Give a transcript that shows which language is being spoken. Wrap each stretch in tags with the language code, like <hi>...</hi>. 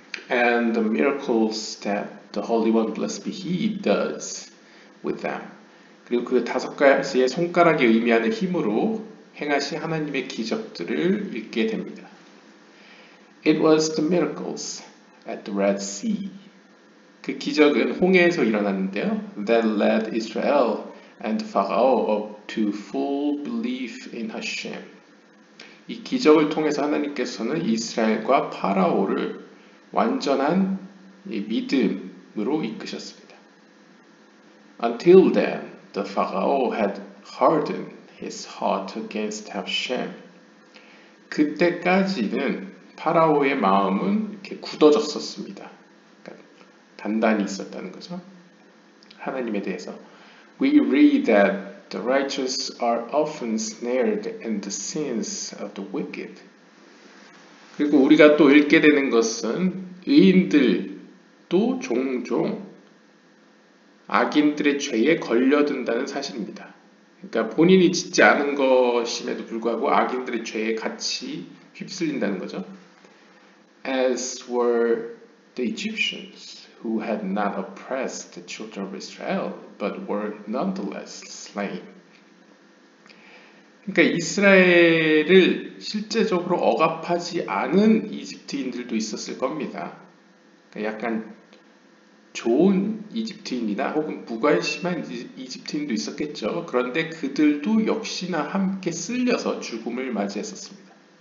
<en>And the miracles that the Holy One, blessed be He, does with them.</en> <ko>그리고 그 5가지의 손가락이 의미하는 힘으로 행하신 하나님의 기적들을 읽게 됩니다.</ko> <en>It was the miracles at the Red Sea.</en> <ko>그 기적은 홍해에서 일어났는데요.</ko> <en>That led Israel and Pharaoh to full belief in Hashem.</en> <ko>이 기적을 통해서 하나님께서는 이스라엘과 파라오를 완전한 믿음으로 이끄셨습니다.</ko> <en>Until then, the Pharaoh had hardened his heart against Hashem.</en> <ko>그때까지는 파라오의 마음은 이렇게 굳어졌었습니다. 그러니까 단단히 있었다는 거죠. 하나님에 대해서.</ko> <en>We read that the righteous are often snared in the sins of the wicked.</en> <ko>그리고 우리가 또 읽게 되는 것은 의인들도 종종 악인들의 죄에 걸려든다는 사실입니다. 그러니까 본인이 짓지 않은 것임에도 불구하고 악인들의 죄에 같이 휩쓸린다는 거죠.</ko> <en>As were the Egyptians who had not oppressed the children of Israel but were nonetheless slain.</en> <ko>그러니까 이스라엘을 실제적으로 억압하지 않은 이집트인들도 있었을 겁니다. 그러니까 약간 좋은 이집트인이나 혹은 무관심한 이집트인도 있었겠죠. 그런데 그들도 역시나 함께 쓸려서 죽음을 맞이했었습니다.</ko>